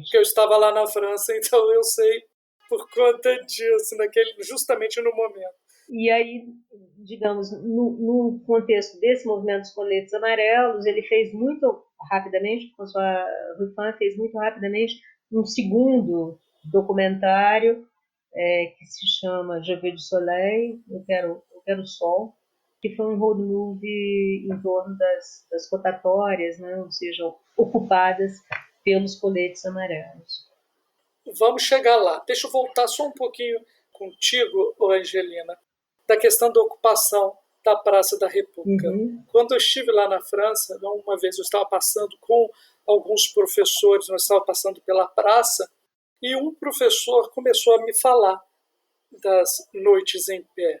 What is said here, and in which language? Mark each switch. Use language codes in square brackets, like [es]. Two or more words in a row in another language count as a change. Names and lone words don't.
[pt] Porque eu estava lá na França, então eu sei por conta disso, justamente no momento. E aí, digamos, no contexto desse movimento dos coletes amarelos, ele fez muito rapidamente, François Ruffin fez muito rapidamente um segundo documentário que se chama Je veux du soleil, eu quero sol, que foi um [en] road movie [pt] em torno das rotatórias, né, ou seja, ocupadas pelos coletes amarelos. Vamos chegar lá. Deixa eu voltar só um pouquinho contigo, Angelina, da questão da ocupação da Praça da República. Uhum. Quando eu estive lá na França, uma vez eu estava passando com alguns professores, nós estávamos passando pela praça, e um professor começou a me falar das noites em pé.